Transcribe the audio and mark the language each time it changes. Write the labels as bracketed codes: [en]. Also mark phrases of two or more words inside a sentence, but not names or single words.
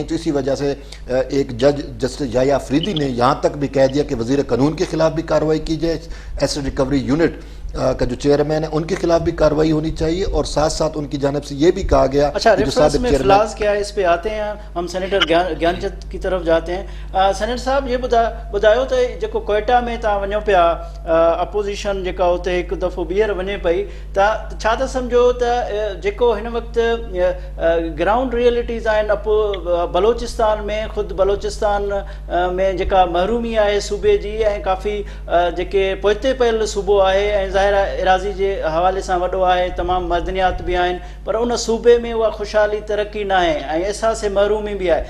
[ur] تو اسی وجہ سے ایک جج جسٹس یحییٰ افریدی نے یہاں تک بھی کہہ دیا کہ وزیر قانون کے خلاف بھی کارروائی کی جائے، [en] asset recovery unit [ur] کا جو چیئرمین ہے ان کے خلاف بھی کارروائی ہونی چاہیے، اور ساتھ ساتھ ان کی جانب سے یہ بھی کہا گیا. اچھا، ریفرنس میں فلاز کیا ہے اس پہ آتے ہیں ہم. سینیٹر گیان چند کی طرف جاتے ہیں. [sd] سینیٹر صاحب یہ ॿुधायो त जेको कोयटा में तव्हां वञो पिया अपोज़िशन जेका हुते हिकु दफ़ो ॿीहर वञे पई, त छा था सम्झो त जेको हिन वक़्तु [en] ground realities [sd] आहिनि बलोचिस्तान में, ख़ुदि बलोचिस्तान में जेका महरूमी आहे सूबे जी, ऐं काफ़ी जेके पोइते पियल सूबो आहे ऐं ज़ाहिर आहे एराज़ी जे हवाले सां वॾो आहे, तमामु मदनियात बि आहिनि, पर उन सूबे में उहा ख़ुशहाली तरक़ी न आहे ऐं अहसास महरूमी बि आहे.